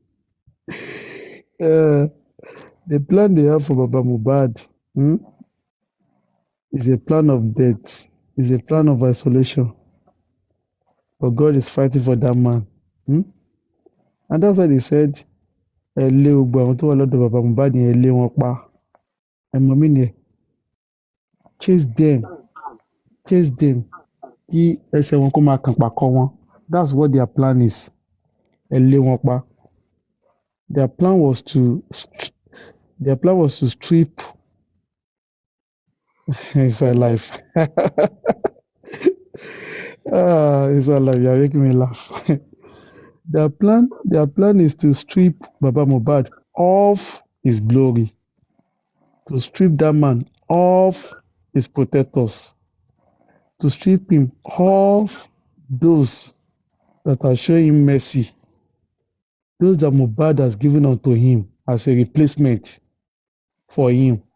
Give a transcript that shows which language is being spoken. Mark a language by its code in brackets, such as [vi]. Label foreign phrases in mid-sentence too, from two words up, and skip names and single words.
[en] The plan they have for Baba Mohbad is a plan of death, is a plan of isolation. But God is fighting for that man. And that's why they said, [yo] ẹ lé gbogbo àwọn tó wà lọ́dọ̀ Baba Mohbad yẹn, ẹ lé wọn pa. Ẹ mọ̀ mí nìyẹn. [en] Chase them. [yo] Kí ẹsẹ̀ wọn kó máa kàn pàkọ́ wọn. [en] That's what their plan is. [yo] Ẹ lé wọn pa. [en] Their plan was to strip it's a life. It's a life. You're making me laugh. Their plan is to strip Baba Mohbad of his glory, to strip that man of his protectors, to strip him of those that are showing him mercy, those that Mohbad has given unto him as a replacement for him.